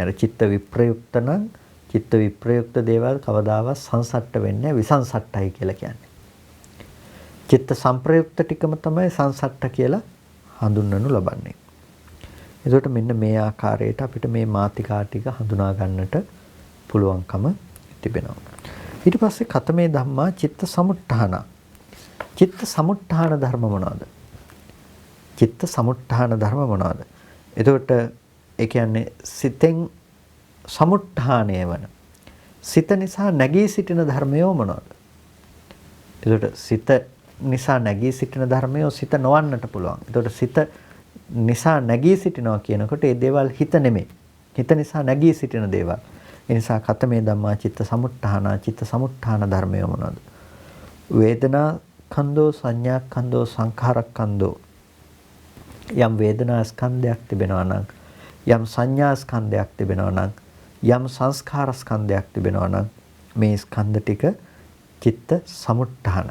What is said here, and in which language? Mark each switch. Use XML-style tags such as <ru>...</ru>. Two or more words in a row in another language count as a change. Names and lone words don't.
<si>අර චිත්ත විප්‍රයුක්ත නම් චිත්ත විප්‍රයුක්ත දේවල් කවදාවත් සංසට්ඨ වෙන්නේ විසංසට්ඨයි කියලා කියන්නේ. චිත්ත සංප්‍රයුක්ත ටිකම තමයි සංසට්ඨ කියලා හඳුන්වනු ලබන්නේ. ඒකට මෙන්න මේ ආකාරයට අපිට මේ මාතිකා ටික හඳුනා ගන්නට පුළුවන්කම තිබෙනවා. ඊට පස්සේ</si> <pi>කතමේ ධම්මා චිත්ත සමුට්ඨාන.</pi> <si>චිත්ත සමුට්ඨාන ධර්ම මොනවාද? චිත්ත සමුට්ඨාන ධර්ම මොනවාද? එතකොට ඒ කියන්නේ සිතෙන් සමුට්ඨානය වන සිත නිසා නැගී සිටින ධර්මය මොනවාද? එතකොට සිත නිසා නැගී සිටින ධර්මය සිත නොවන්නට පුළුවන්. එතකොට සිත නිසා නැගී සිටිනවා කියනකොට ඒ දේවල් හිත නෙමෙයි. හිත නිසා නැගී සිටින දේවල්. ඒ නිසා</si> <pi>කතමේ ධම්මා චිත්ත සමුට්ඨාන.</pi> <si>චිත්ත සමුට්ඨාන ධර්මය මොනවාද?</si> <pi>වේදනා ඛන්‍தோ සංඥා ඛන්‍தோ සංඛාර ඛන්‍தோ.</pi> <si>යම් වේදනා ස්කන්ධයක් තිබෙනවා නම් යම් සංඥා ස්කන්ධයක් තිබෙනවා නම් යම් සංස්කාර ස්කන්ධයක් තිබෙනවා නම් මේ ස්කන්ධ ටික චිත්ත සමුට්ඨානයි.</si>